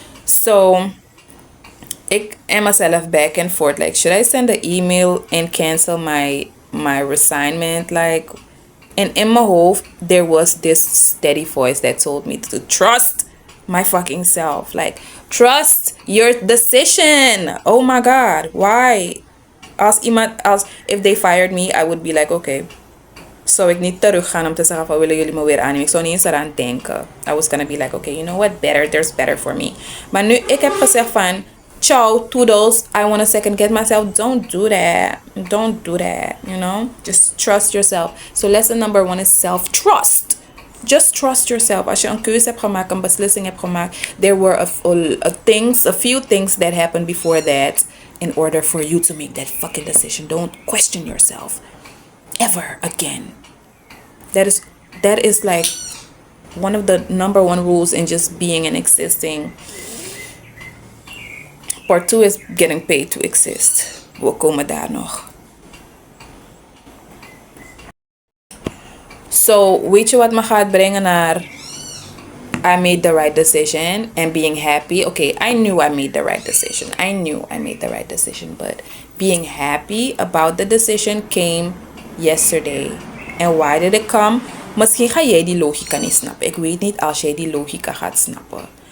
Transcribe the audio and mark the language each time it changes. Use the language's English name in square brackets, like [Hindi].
[English] So ik en myself back and forth, like, should I send an email and cancel my resignment? Like, and in my hoofd, there was this steady voice that told me to trust my fucking self. Like, Trust your decision. Oh my God, why? [Dutch] Als [English] if they fired me, I would be like, okay, [Dutch] zou ik niet teruggaan om te zeggen van willen jullie me weer aannemen. Ik zou niet eens eraan denken. [English] I was gonna be like, okay, you know what, better, there's better for me. [Dutch] Maar nu, ik heb gezegd van, [English] ciao, toodles, I want to second get myself. Don't do that. Don't do that, you know? Just trust yourself. So lesson number 1 is self-trust. Just trust yourself. [Dutch] Als je een keuze hebt gemaakt, [English] een beslissing hebt gemaakt, there were a few things that happened before that in order for you to make that fucking decision. Don't question yourself ever again. That is like one of the number 1 rules in just being and existing. Part 2 is getting paid to exist. [Dutch] We komen daar nog. [English] So, [Dutch] weet je wat me gaat brengen naar [English] I made the right decision and being happy? Okay, I knew I made the right decision. I knew I made the right decision. But being happy about the decision came yesterday. And why did it come? [Dutch] Misschien ga jij die logica niet snappen. Ik weet niet als jij die logica gaat snappen.